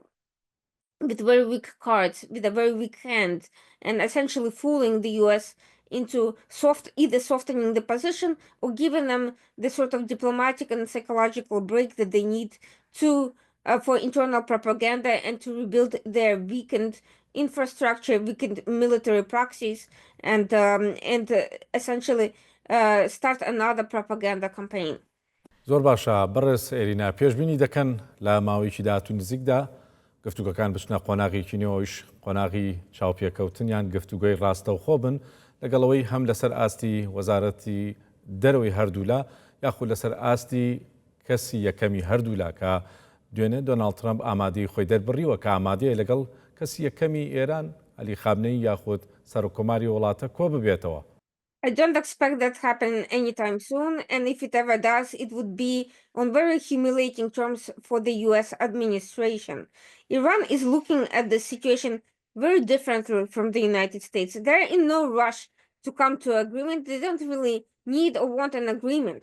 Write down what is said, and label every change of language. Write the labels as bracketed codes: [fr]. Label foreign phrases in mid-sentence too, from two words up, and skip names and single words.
[en] with very weak cards, with a very weak hand, and essentially fooling the US into either softening the position or giving them the sort of diplomatic and psychological break that they need to for internal propaganda and to rebuild their weakened infrastructure, weakened military proxies, and essentially start another propaganda campaign. [ckb] زۆر باشە بەڕێز ئێرینا پێشببینی دەکەن لە ماوەیەکی داهاتوو نزیکدا گفتوگەکان بچنە قۆناغێکی نوێەوەیش قۆناغی چاوپێکەوتنیان گفتوگۆی ڕاستەوخۆ بن لەگەڵەوەی هەم لەسەر ئاستی وەزارەتی دەرەوەی هەردوولا یاخود لەسەر ئاستی کەسی یەکەمی هەردوولا کە دوێنێ دۆناڵد ترامپ ئامادەی خۆی دەربڕیوە کە ئامادەیە لەگەڵ کەسی یەکەمی ئێران عەلی خامنەی یاخود سەرۆکۆماری وڵاتە کۆ ببێتەوە. [en] I don't expect that to happen anytime soon, and if it ever does, it would be on very humiliating terms for the US administration. Iran is looking at the situation very differently from the United States. They're in no rush to come to agreement. They don't really need or want an agreement.